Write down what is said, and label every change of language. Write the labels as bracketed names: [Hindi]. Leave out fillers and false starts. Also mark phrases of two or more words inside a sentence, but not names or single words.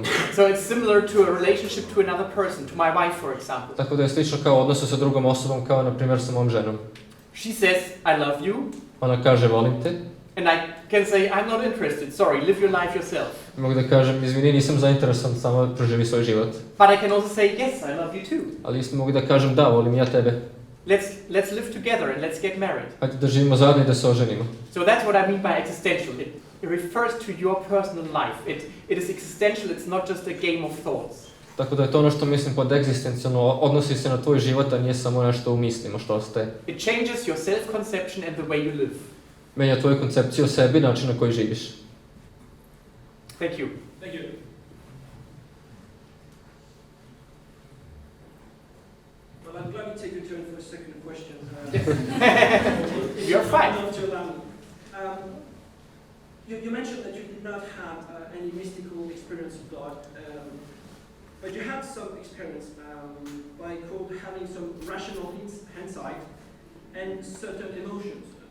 [English] So it's similar to a relationship to another person, to my wife for example. [Serbian] Tako da je slično kao odnosu sa drugom osobom, kao na primjer sa mom ženom. [English] She says, I love you, [Serbian] Ona kaže volim te. [English] and I can say, I'm not interested, sorry, live your life yourself. [Serbian] Mogu da kažem izvini, nisam zainteresovan, samo proživi svoj život. [English] But I can also say, yes, I love you too. [Serbian] Ali isto mogu da kažem da, volim ja tebe. [English] Let's live together and let's get married. [Serbian] Hajde da živimo zajedno i da se oženimo. [English] So that's what I mean by existential. It refers to your personal life. It is existential, it's not just a game of thoughts. [Serbian] Tako da je to ono što mislim pod egzistencijalno, odnosi se na tvoj život, a nije samo nešto u mislima što ostaje. [English] It changes your self-conception and the way you live. [Serbian] Menja tvoju koncepciju o sebi, način na koji živiš. [English] Thank you. Thank you. Well, I'm glad you take your turn for a second question. You're fine. To allow me. You mentioned that you did not have any mystical experience of God, but you had some experience by quote having some rational insight and certain emotions.